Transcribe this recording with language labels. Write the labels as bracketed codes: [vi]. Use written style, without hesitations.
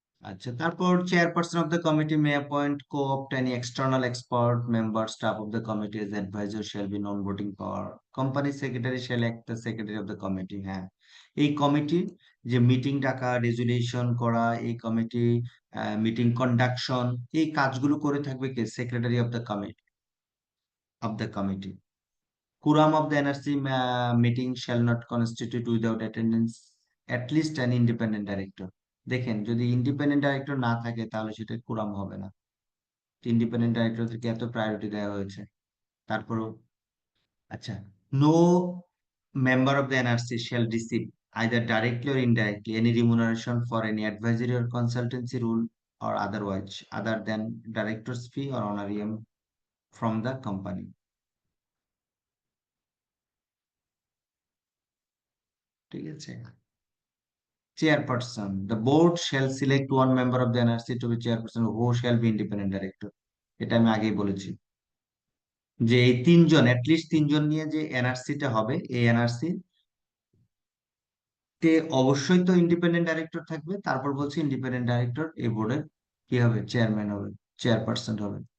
[bn] আচ্ছা, তারপর [en] Chairperson of the committee may appoint co-opt any external expert member, staff of the committee as advisor shall be non-voting power, company secretary shall act the secretary of the committee। [bn] হ্যাঁ, এই committee যে meeting ডাকা, resolution করা, এই committee meeting conduction, এই কাজগুলো করে থাকবে কে, [en] Secretary of the committee. Quorum of the NRC meeting shall not constitute without attendance at least an independent director। [bn] দেখেন যদি ইন্ডিপেন্ডেন্ট ডাইরেক্টর না থাকে তাহলে সেটা কোরাম হবে না, ইন্ডিপেন্ডেন্ট ডাইরেক্টরদেরকে এত প্রায়োরিটি দেওয়া হয়েছে তারপরও। [en] আচ্ছা, no member of the NRC shall receive either directly or indirectly any remuneration for any advisory or consultancy role or otherwise other than director's fee or honorarium from the company। [bn] ঠিক আছে। [en] Chairperson, the board shall select one member of the NRC to be chairperson who shall be independent director। [bn] এটা আমি আগেই বলেছি যে এই 3 জন, at least 3 জন নিয়ে যে এনআরসিটা হবে, এই এনআরসি তে অবশ্যই তো ইন্ডিপেন্ডেন্ট ডাইরেক্টর থাকবে। তারপর বলছি ইন্ডিপেন্ডেন্ট ডাইরেক্টর এই বোর্ডের কি হবে, চেয়ারম্যান হবে, চেয়ারপারসন হবে।